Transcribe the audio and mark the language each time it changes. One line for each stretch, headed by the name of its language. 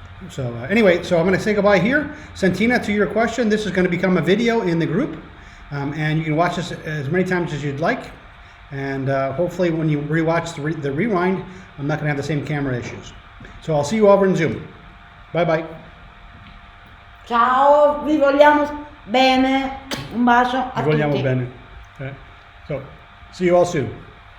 English: So anyway, so I'm going to say goodbye here. Santina, to your question, this is going to become a video in the group, and you can watch this as many times as you'd like. And hopefully, when you rewatch the rewind, I'm not going to have the same camera issues. So I'll see you over in Zoom. Bye bye.
Italian: Ciao, vi vogliamo bene. Un bacio a Vi vogliamo tutti. bene.
English: Okay. So see you all soon.